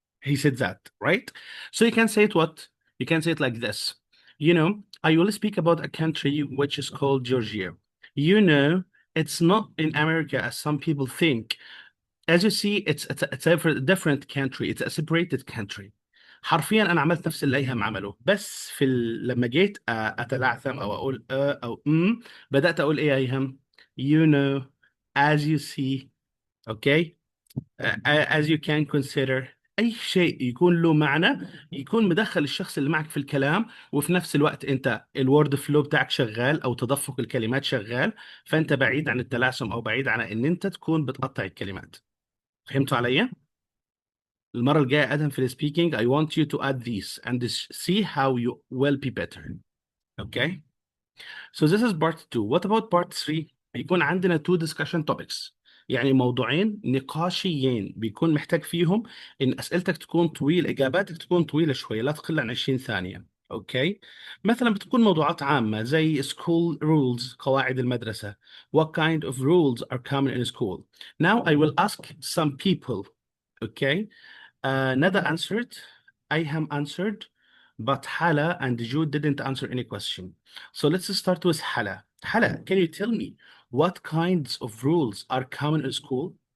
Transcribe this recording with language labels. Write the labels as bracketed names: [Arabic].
[English] He said that, right? So you can say it what? You can say it like this. You know, I will speak about a country which is called Georgia. You know, it's not in America as some people think. As you see, it's a different country. It's a separated country. [Arabic] حرفيا انا عملت نفس اللي ايهم عمله، بس لما جيت اتلعثم او اقول او بدات اقول ايه يا ايهم؟ [English] You know, as you see, okay, as you can consider. [Arabic] اي شيء يكون له معنى يكون مدخل الشخص اللي معك في الكلام، وفي نفس الوقت انت الورد فلو بتاعك شغال او تدفق الكلمات شغال، فانت بعيد عن التلعثم او بعيد عن ان انت تكون بتقطع الكلمات. فهمتوا عليا؟ المرة الجاية ادهم في السبيكينج [English] I want you to add these and see how you will be better. Okay? So this is part 2. What about part 3? [Arabic] يكون عندنا [English] 2 discussion topics. [Arabic] يعني موضوعين نقاشيين بيكون محتاج فيهم ان اسئلتك تكون طويل، اجاباتك تكون طويلة شوية، لا تقل عن 20 ثانية. اوكي؟ مثلا بتكون موضوعات عامة زي [English] school rules، [Arabic] قواعد المدرسة. [English] What kind of rules are common in school? Now I will ask some people. Okay? Nada answered, Ayham answered, but Hala and Jude didn't answer any question. So let's start with Hala. Hala, can you tell me what kinds of rules are common in school?